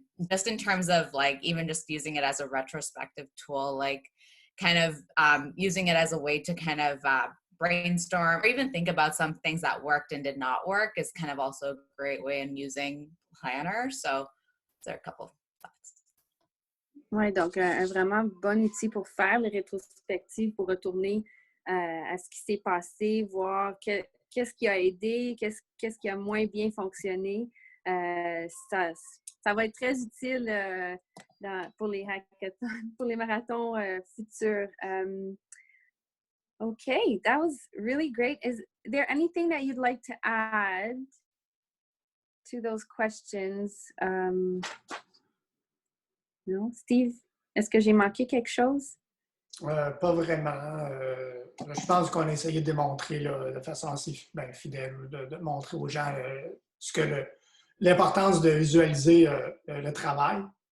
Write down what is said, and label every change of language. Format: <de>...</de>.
<en>Just in terms of like even just using it as a retrospective tool, like kind of using it as a way to kind of brainstorm or even think about some things that worked and did not work is kind of also a great way in using Planner. So there are a couple of thoughts.</en> <fr>Oui, donc un vraiment bon outil pour faire les rétrospectives, pour retourner à ce qui s'est passé, voir qu'est-ce qui a aidé, qu'est-ce qui a moins bien fonctionné. Ça va être très utile pour les hackathons, pour les marathons futurs.</fr> <en>Okay, that was really great. Is there anything that you'd like to add to those questions?</en> <fr>Non, Steve, est-ce que j'ai manqué quelque chose? Pas vraiment. Je pense qu'on a essayé de démontrer là, de façon assez fidèle, de montrer aux gens l'importance de visualiser le travail.</fr>